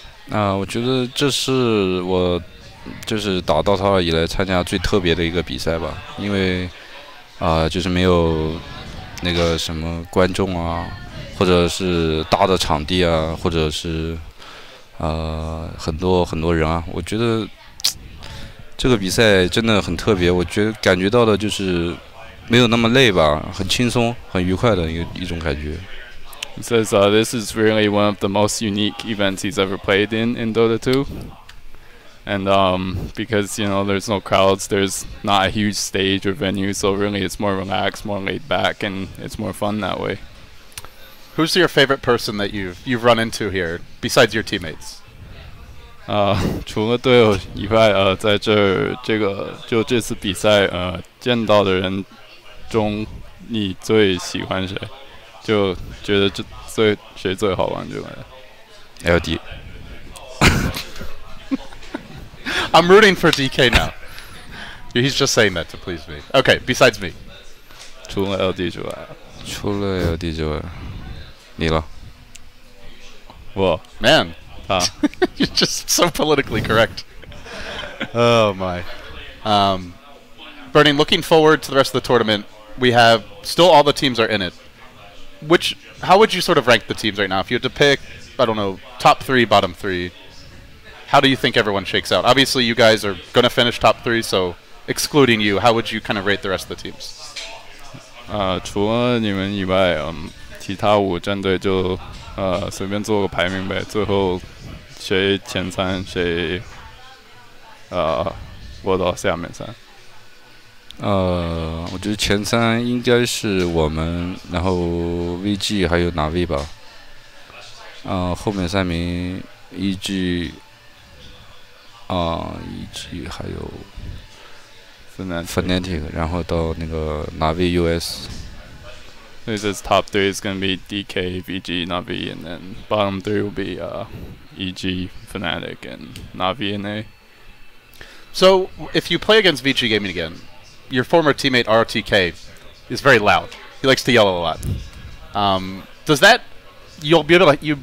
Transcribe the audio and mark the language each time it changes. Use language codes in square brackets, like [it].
[zh] 我觉得这是我就是打DOTA 2以来参加最特别的一个比赛吧，因为就是没有那个什么观众啊，或者是大的场地啊，或者是很多人啊，我觉得这个比赛真的很特别，我感觉到的就是没有那么累吧，很轻松、很愉快的一种感觉。 [en] He says this is really one of the most unique events he's ever played in Dota 2. And because, there's no crowds, there's not a huge stage or venue, so really it's more relaxed, more laid back, and it's more fun that way. Who's your favorite person that you've run into here, besides your teammates? [zh] 除了队友以外，在这次比赛见到的人中，你最喜欢谁？就觉得谁最好玩就来了。 LD。 [en] I'm rooting for DK now. He's just saying that to please me. Okay, besides me. [zh] 除了 LD 之外，除了 LD 之外，你了。我 [en] Man, 啊， you're just so politically correct. Oh my. Bernie, looking forward to the rest of the tournament, we have still all the teams are in it. How would you sort of rank the teams right now? If you had to pick, I don't know, top 3, bottom 3, how do you think everyone shakes out? Obviously, you guys are going to finish top 3, so excluding you, how would you kind of rate the rest of the teams? [zh] 除了你们以外，其他5战队就随便做个排名呗，最后谁前3谁握到下面3。我觉得前3应该是我们，然后 VG 还有哪位吧。后面3名 EG 还有 Fnatic， 然后到那个哪位 US。 [en] So this top 3 is going to be DK, VG, Navi, and then bottom 3 will be EG, Fnatic, and Navi and A. So, if you play against VG Gaming again, your former teammate RTK is very loud. He likes to yell a lot. Does that... You'll be able to...